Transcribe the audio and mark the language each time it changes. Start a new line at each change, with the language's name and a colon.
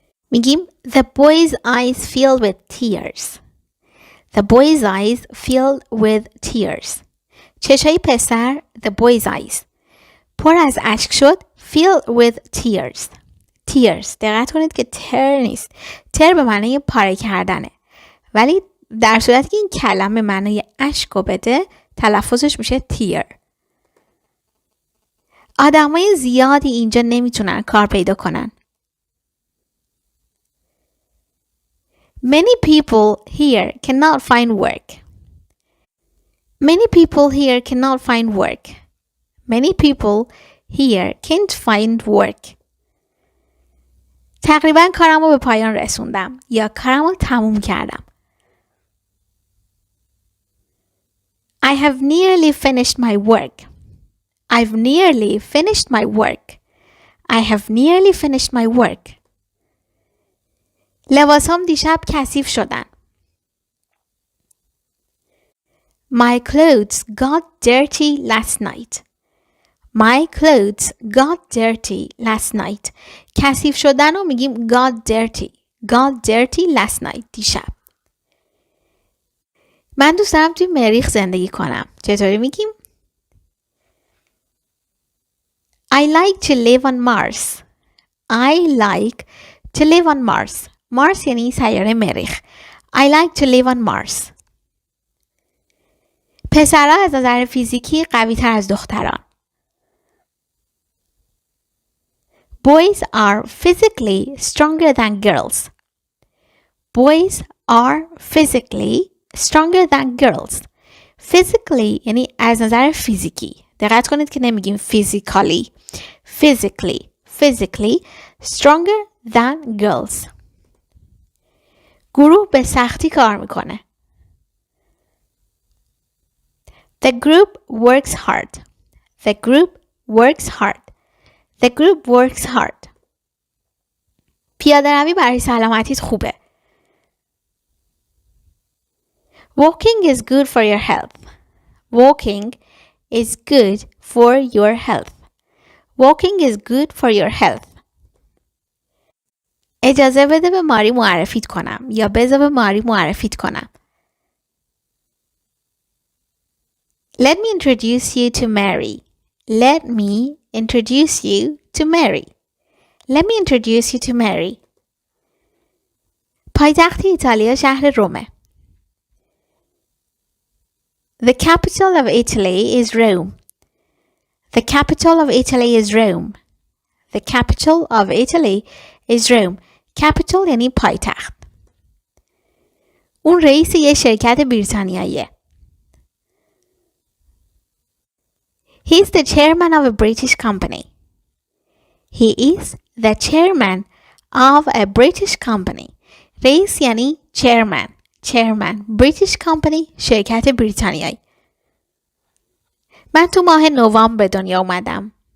English: میگیم The boy's eyes filled with tears. The boy's eyes filled with tears.
Persian: چشای پسر
English: The boy's eyes
Persian: پر از اشک شد.
English: Filled with tears. Tears.
Persian: دقت کنید که تر نیست. تر به معنی پاره کردنه. ولی در صورتی که این کلمه معنی اشک رو بده تلفظش میشه تیر. آدمای زیادی اینجا نمیتونن کار پیدا کنن.
English: Many people here cannot find work. Many people here cannot find work. Many people here can't find work.
Persian: تقریبا کارمو به پایان رسوندم یا کارمو تموم کردم.
English: I have nearly finished my work. I've nearly finished my work. I have nearly finished my work.
Persian: لباسام دیشب کثیف شدن.
English: My clothes got dirty last night. My clothes got dirty last night.
Persian: کثیف شدن رو میگیم
English: got dirty. Got dirty last night. دیشب.
Persian: من دوست دارم توی مریخ زندگی کنم. چطوری میگیم؟
English: I like to live on Mars. I like to live on Mars.
Persian: Mars یعنی سیاره مریخ.
English: I like to live on Mars.
Persian: پسرها از نظر فیزیکی قوی تر از دختران.
English: Boys are physically stronger than girls. Boys are physically stronger than girls.
Persian: Physically یعنی از نظر فیزیکی. دقت کنید که نمیگیم physically.
English: Physically. Physically stronger than girls.
Persian: گروه به سختی کار میکنه.
English: The group works hard. The group works hard. The group works hard.
Persian: پیاده روی برای سلامتیت خوبه.
English: Walking is good for your health. Walking is good for your health. Walking is good for your health.
Persian: اجازه بده به ماری معرفیت کنم یا بذار به ماری معرفیت کنم.
English: Let me introduce you to Mary. Let me introduce you to Mary. Let me introduce you to Mary.
Persian: پایتخت ایتالیا شهر رومه.
English: The capital of Italy is Rome. The capital of Italy is Rome. The capital of Italy is Rome. Capital
Persian: یعنی پایتخت. اون رئیس یه شرکت بریتانیاییه.
English: He is the chairman of a British company. He is the chairman of a British company.
Persian: رئیس یعنی chairman.
English: British company
Persian: شرکت بریتانیایی. من تو ماه نوامبر به دنیا اومدم.